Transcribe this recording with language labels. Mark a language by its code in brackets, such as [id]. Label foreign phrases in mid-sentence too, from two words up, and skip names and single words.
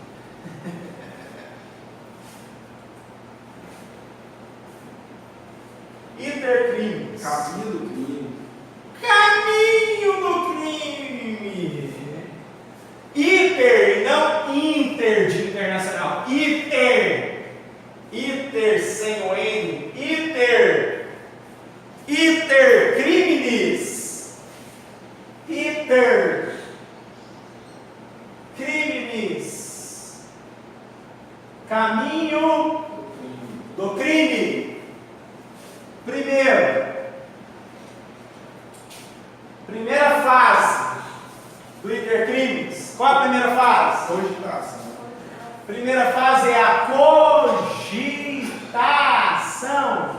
[la] Iter criminis. [pt] Caminho do crime. Caminho do crime. Iter, não inter de internacional. Iter. Iter sem o N. [la] Iter. Iter criminis. Iter criminis. [pt] Caminho do crime. Primeira fase do intercrimes. Qual é a primeira fase? Cogitação. Primeira fase é a cogitação.